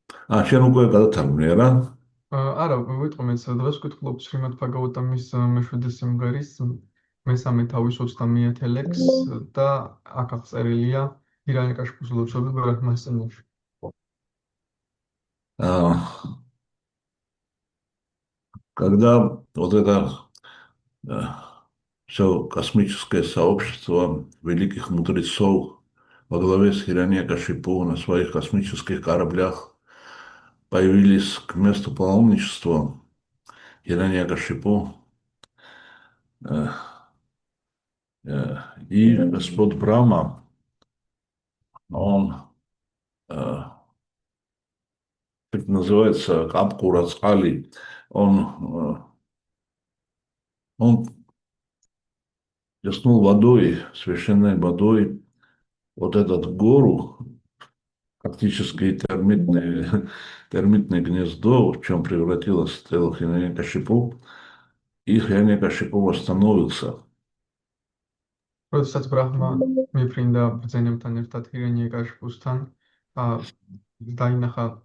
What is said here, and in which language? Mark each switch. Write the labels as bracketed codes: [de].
[ka] შენ უკვე გადათარგმნე რა? არა, ვიტყვი მე სადღაც ვკითხულობ შრიმად ბჰაგავატამის მე-7 სიმღერის მესამე თავის 30 ლექს და აქ აღწერილია ჰირანიაკაშიფუს ლოცვები ბრაჰმას წინაშე. [ru] Когда вот это все космическое сообщество великих мудрецов во главе с Хираньякашипу на своих космических кораблях появились к месту паломничества Хираньякашипу, и Господь Брахма, он, как называется, Капкурацкали, он плеснул водой, священной водой, вот этот гору, фактически термитное гнездо, в чем превратилось тело Хираньякашипу, и Хираньякашипу восстановился. [ka] როდესაც ბრაჰმა მიფრინდა ბრძენებთან ერთად ჰირანიაკაშიფუსთან, დაინახა